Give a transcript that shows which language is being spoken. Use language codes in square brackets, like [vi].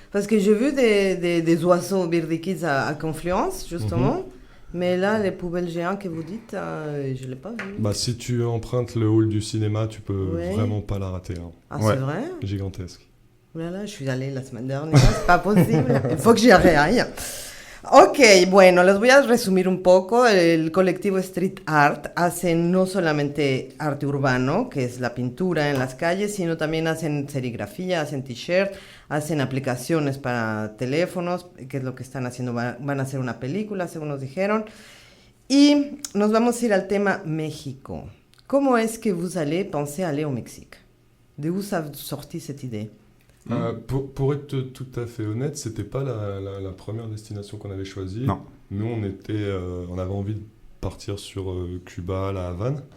[fr] Parce que j'ai vu des oiseaux birdikids à Confluence, justement. Mais là, les poubelles géantes que vous dites, je ne l'ai pas vu. Bah, si tu empruntes le hall du cinéma, tu peux Ouais. vraiment pas la rater. Hein. Ah, Ouais. c'est vrai? Gigantesque. Oh là là, je suis allée la semaine dernière, c'est pas posible. Il faut que j'y aille. [es] Ok, bueno, les voy a resumir un poco. El colectivo Street Art hace no solamente arte urbano, que es la pintura en las calles, sino también hacen serigrafía, hacen t-shirts, hacen aplicaciones para teléfonos, que es lo que están haciendo. Van a hacer una película, según nos dijeron. Y nos vamos a ir al tema México. ¿Cómo es que [fr] vous allez penser aller au Mexique? De où ça sorti cette idée? Pour être tout à fait honnête, c'était pas la première destination qu'on avait choisie. Non. Nous, on avait envie de partir sur Cuba, la Havane.